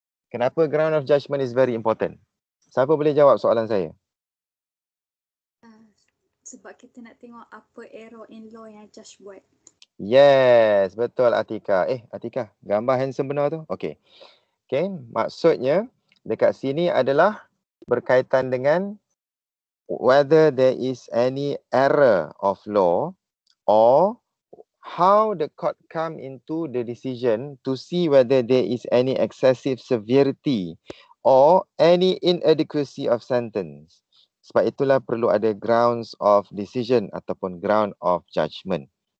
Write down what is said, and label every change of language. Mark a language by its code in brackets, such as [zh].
[en] Kenapa ground of judgment is very important? [ms] Siapa boleh jawab soalan saya? Sebab kita nak tengok apa [en] error in law [ms] yang judge buat. Yes, betul Atika. Atika, gambar handsome benar tu? Okey. Okey, maksudnya dekat sini adalah berkaitan dengan [en] whether there is any error of law or how the court come into the decision to see whether there is any excessive severity or any inadequacy of sentence. [ms] Sebab itulah perlu ada grounds of decision ataupun ground of judgment.